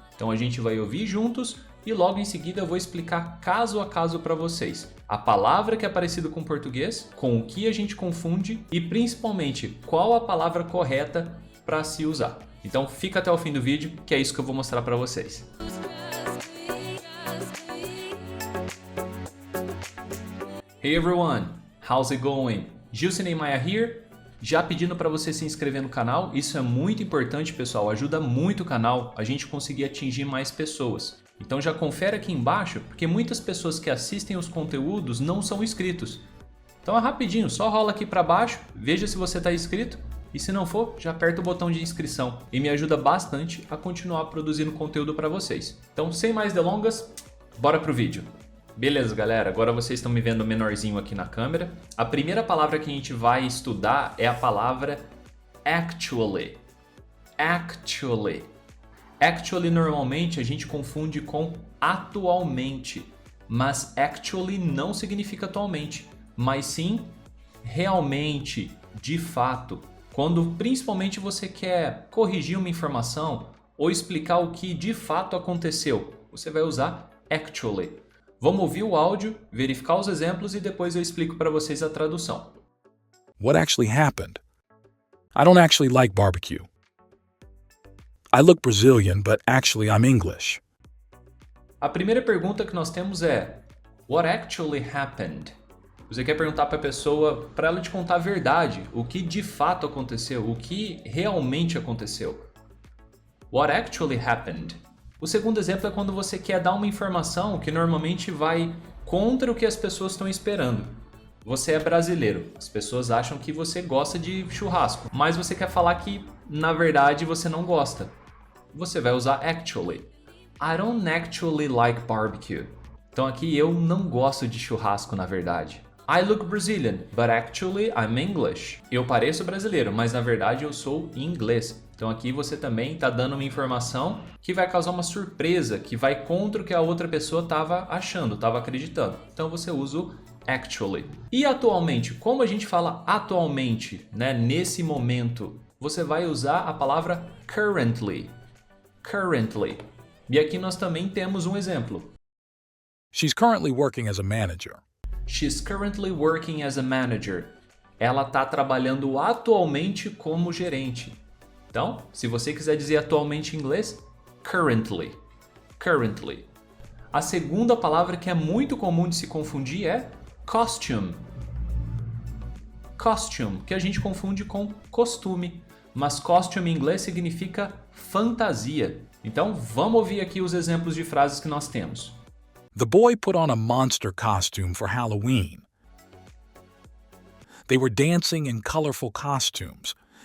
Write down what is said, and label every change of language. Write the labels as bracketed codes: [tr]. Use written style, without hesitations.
[pt] Então a gente vai ouvir juntos e logo em seguida eu vou explicar caso a caso para vocês a palavra que é parecida com o português, com o que a gente confunde e principalmente qual a palavra correta para se usar. Então fica até o fim do vídeo que é isso que eu vou mostrar para vocês. [en] Hey everyone, how's it going? Gilson Maia here. [pt] Já pedindo para você se inscrever no canal, isso é muito importante, pessoal, ajuda muito o canal a gente conseguir atingir mais pessoas. Então já confere aqui embaixo, porque muitas pessoas que assistem os conteúdos não são inscritos. Então é rapidinho, só rola aqui para baixo, veja se você está inscrito e se não for, já aperta o botão de inscrição e me ajuda bastante a continuar produzindo conteúdo para vocês. Então sem mais delongas, bora pro vídeo. Beleza, galera, agora vocês estão me vendo menorzinho aqui na câmera. A primeira palavra que a gente vai estudar é a palavra actually. Actually. Actually, normalmente, a gente confunde com atualmente. Mas actually não significa atualmente, mas sim realmente, de fato. Quando principalmente você quer corrigir uma informação ou explicar o que de fato aconteceu, você vai usar actually. Vamos ouvir o áudio, verificar os exemplos e depois eu explico para vocês a tradução. [en] What actually happened? I don't actually like barbecue. I look Brazilian, but actually I'm English. [pt] A primeira pergunta que nós temos é [en] What actually happened? [pt] Você quer perguntar para a pessoa, para ela te contar a verdade, o que de fato aconteceu, o que realmente aconteceu. [en] What actually happened? [pt] O segundo exemplo é quando você quer dar uma informação que normalmente vai contra o que as pessoas estão esperando. Você é brasileiro, as pessoas acham que você gosta de churrasco, mas você quer falar que, na verdade, você não gosta. Você vai usar actually. [en] I don't actually like barbecue. [pt] Então aqui eu não gosto de churrasco, na verdade. [en] I look Brazilian, but actually I'm English. [pt] Eu pareço brasileiro, mas na verdade eu sou inglês. Então aqui você também está dando uma informação que vai causar uma surpresa, que vai contra o que a outra pessoa estava achando, estava acreditando. Então você usa o actually. E atualmente, como a gente fala atualmente, né, nesse momento, você vai usar a palavra currently. Currently. E aqui nós também temos um exemplo. [en] She's currently working as a manager. She's currently working as a manager. [pt] Ela está trabalhando atualmente como gerente. Então, se você quiser dizer atualmente em inglês, currently. Currently. A segunda palavra que é muito comum de se confundir é costume. Costume, que a gente confunde com costume. Mas costume em inglês significa fantasia. Então, vamos ouvir aqui os exemplos de frases que nós temos. [en] The boy put on a monster costume for Halloween. They were dancing in colorful costumes.